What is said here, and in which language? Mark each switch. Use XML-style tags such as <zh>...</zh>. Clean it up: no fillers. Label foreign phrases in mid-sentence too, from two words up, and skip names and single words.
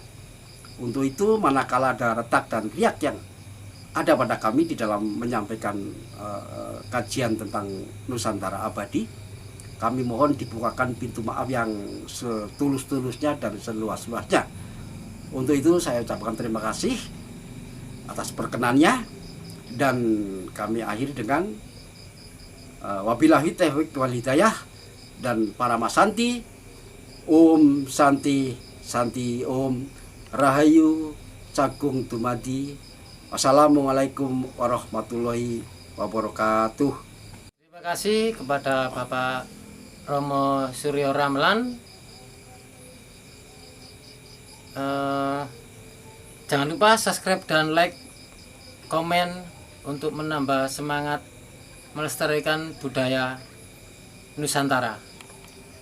<id>Untuk itu manakala ada retak dan riak yang ada pada kami di dalam menyampaikan kajian tentang Nusantara abadi, kami mohon dibukakan pintu maaf yang setulus-tulusnya dan seluas-luasnya. Untuk itu saya ucapkan terima kasih atas perkenannya, dan kami akhiri dengan</id> <ar>وبالله التوفيق والهداية,</ar> <id>dan para masanti,</id> <sa>ॐ शान्ति शान्ति ॐ</sa> <jv>Rahayu Cagung Dumadi.</jv> <ar>والسلام عليكم ورحمة الله وبركاته. Terima kasih kepada Bapak Romo Suryo Ramlan. Jangan lupa subscribe dan like, komen untuk menambah semangat melestarikan budaya Nusantara.</ar>